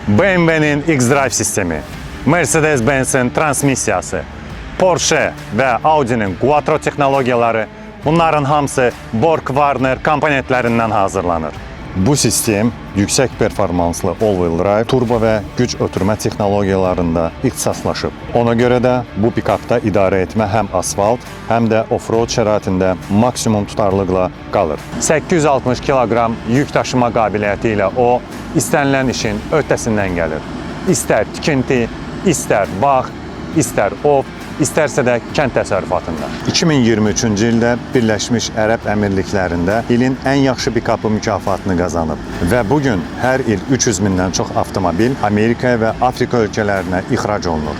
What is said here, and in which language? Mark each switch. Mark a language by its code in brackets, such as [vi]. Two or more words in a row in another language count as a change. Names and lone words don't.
[az] BMW'nin X-Drive sistemi, Mercedes-Benz'in transmisiyası, Porsche və Audi'nin Quattro texnologiyaları, bunların hamısı Borg-Warner komponentlərindən hazırlanır. Bu sistem yüksək performanslı [en] all-wheel drive, [az] turbo və güc ötürmə texnologiyalarında ixtisaslaşıb. Ona görə də bu pikapda idarə etmə həm asfalt, həm də off-road şəraitində maksimum tutarlılıqla qalır. 860 kiloqram yük daşıma qabiliyyəti ilə o, istənilən işin öhdəsindən gəlir. İstər tikinti, istər bağ, istər ov, istərsə də kənd təsərrüfatında. 2023-cü ildə Birləşmiş Ərəb Əmirliklərində ilin ən yaxşı pikapı mükafatını qazanıb və bugün hər il 300 mindən çox avtomobil Amerikaya və Afrika ölkələrinə ixrac olunur.